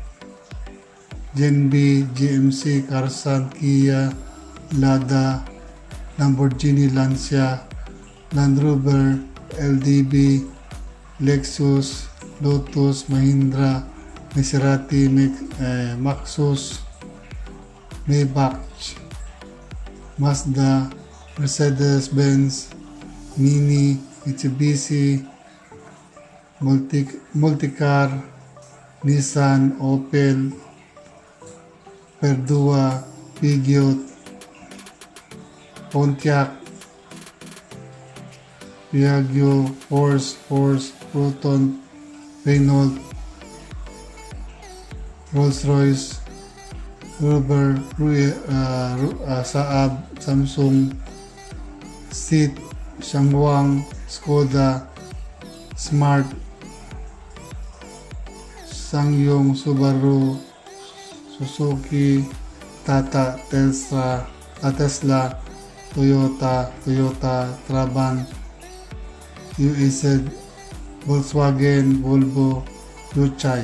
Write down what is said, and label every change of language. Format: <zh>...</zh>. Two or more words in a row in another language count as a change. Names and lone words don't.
<en>Genb, GMC, Karsan, Kia, Lada, Lamborghini Lancia, Land Rover, LDB, Lexus, Lotus, Mahindra, Maserati, Maxus, Maybach, Mazda, Mercedes-Benz, Mini, Mitsubishi, Multicar, Nissan, Opel, Perdua, Peugeot, Pontiac, Piaggio, Porsche, Proton, Renault, Rolls-Royce, Ruber, Saab, Samsung, Seat, Shangwang, Skoda, Smart, Sangyong, Subaru, Suzuki, Tata, Tesla, Toyota, Trabant, UAZ, Volkswagen, Volvo, Yuchai.</en>